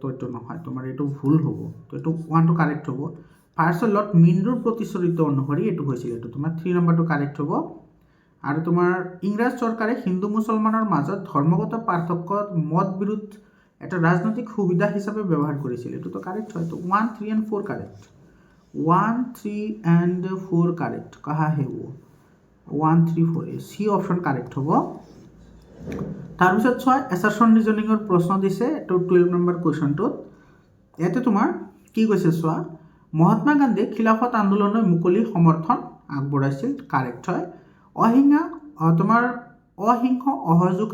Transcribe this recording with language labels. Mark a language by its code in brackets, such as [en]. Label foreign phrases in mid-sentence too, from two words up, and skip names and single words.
[as] এইটো নহয় তোমাৰ এইটো ভুল হ'ব তো এইটো 1টো কাৰেক্ট হ'ব ভাইচৰয় লৰ্ড মিণ্টোৰ প্ৰতিশ্ৰুতি অনুসৰি এইটো হৈছিল এইটো তোমাৰ 3 নম্বৰটো কাৰেক্ট হ'ব আৰু তোমাৰ ইংৰাজ চৰকাৰে হিন্দু মুছলমানৰ মাজত ধৰ্মগত পাৰ্থক্য মত বিৰোধ এটা ৰাজনৈতিক সুবিধা হিচাপে ব্যৱহাৰ কৰিছিল এইটোতো কাৰেক্ট হয় তো 1 3 and 4 কাৰেক্ট 1 3 and 4 কাৰেক্ট [hi] कहाँ है वो [as] 1 3 4 [en] C option [as] কাৰেক্ট হ'ব তাৰপিছত চোৱা এছাৰশ্যন ৰিজনিঙৰ প্ৰশ্ন দিছে এইটো 12 নম্বৰ কুৱেশ্যনটোত ইয়াতে তোমাৰ কি কৈছে চোৱা মহাত্মা গান্ধীয়ে খিলাফত আন্দোলনৰ মুকলি সমৰ্থন আগবঢ়াইছিল কাৰেক্ট হয় অহিংস অসহযোগ